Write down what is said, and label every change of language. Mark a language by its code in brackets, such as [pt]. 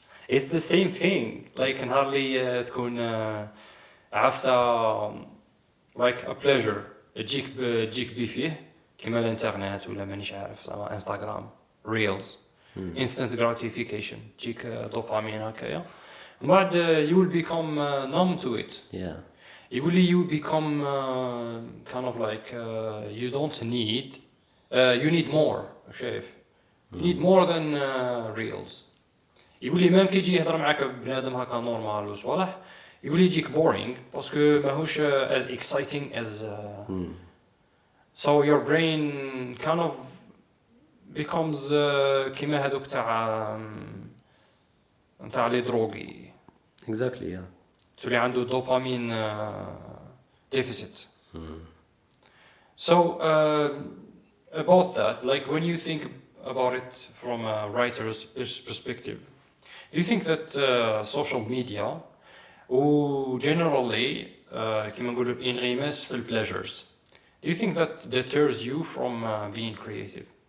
[en] It's the same thing like [ar] نهار اللي تكون عفسه [en] like a pleasure [ar] تجيك بي فيه كما الانترنت ولا مانيش عارف زعما انستغرام ريلز [en] instant gratification [ar] تجيك دوبامين هكايا ومن بعد [en] you will become numb to it. [ar] يقول لي [en] you become kind of like you don't need you need more. [ar] شايف [en] you need more than reels. [ar] يقول لي مام كي يجي يهضر معاك بنادم هكا نورمال وصوالح يقول لي يجيك boring باسكو ماهوش [en] as exciting as so your brain kind of becomes [ar] كيما هذوك تاع لي دروغي. [en] exactly. [ar] تولي عنده دوبامين deficit. [en] So about that, like when you think about it from a writer's perspective, do you think that social media و generally [ar] كما نقولوا انغماس في [en] pleasures, do you think that deters you from being creative?